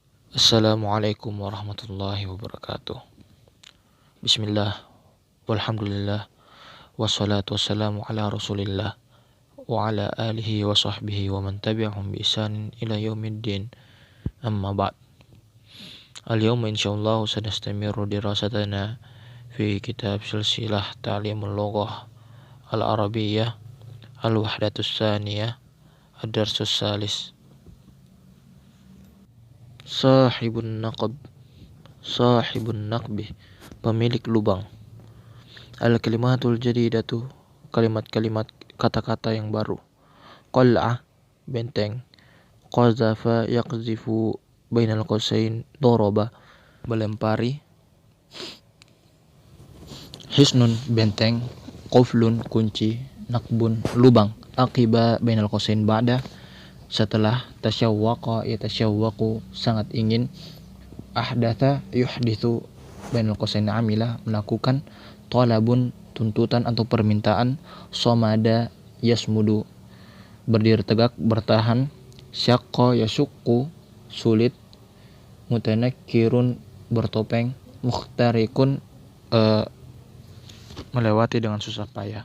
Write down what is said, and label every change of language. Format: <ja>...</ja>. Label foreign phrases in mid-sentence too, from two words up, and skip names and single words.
<ar>السلام عليكم ورحمة الله وبركاته. بسم الله، والحمد لله، والصلاة والسلام على رسول الله، وعلى آله وصحبه ومن تبعهم بإحسان إلى يوم الدين، أما بعد. اليوم إن شاء الله سنستمر دراستنا في كتاب سلسلة تعليم اللغة العربية الوحدة الثانية الدرس الثالث. صاحب النقب,</ar> <id>pemilik lubang.</id> <ar>الكلمة الجديدة,</ar> <id>kalimat-kalimat kata-kata yang baru. Qal'ah, benteng.</id> <ar>قذف يقذف بين القوسين، ضرب, melempari.</ar> <id>Hisnun, benteng. Quflun, kunci. Naqbun, lubang.</id> <ar>عقب بين القوسين، بعد,</ar> <id>setelah.</id> <ar>تشوق يتشوق,</ar> <id>sangat ingin.</id> <ar>أحدث يحدث بين القوسين، عمل,</ar> <id>melakukan. Talabun, tuntutan atau permintaan.</id> <ar>صمد يصمد,</ar> <id>berdiri tegak, bertahan.</id> <ar>شق يشق, sulit.</ar> <id>Mutanakkirun, bertopeng. Mukhtarikun, melewati dengan susah payah.</id>